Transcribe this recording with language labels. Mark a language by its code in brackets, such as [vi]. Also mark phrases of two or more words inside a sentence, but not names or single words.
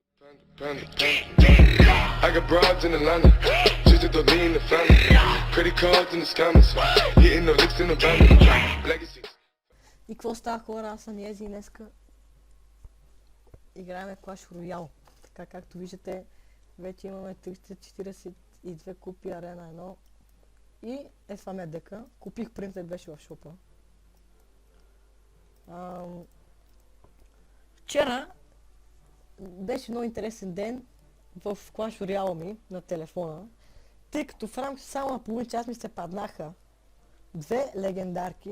[en] I got broads in Atlanta, just to lean the family. Credit cards in the scammers, hitting the licks in the van. Legacies. [bg] И какво става, хора? Аз съм Ези и днеска играем Clash Royale. Така както виждате, вече имаме 342 купи арена 1. И това ми е дека. Купих принтер, беше в шопа. Вчера беше много интересен ден в Clash Royale ми на телефона, тъй като в рамките само на половин час ми се паднаха две легендарки.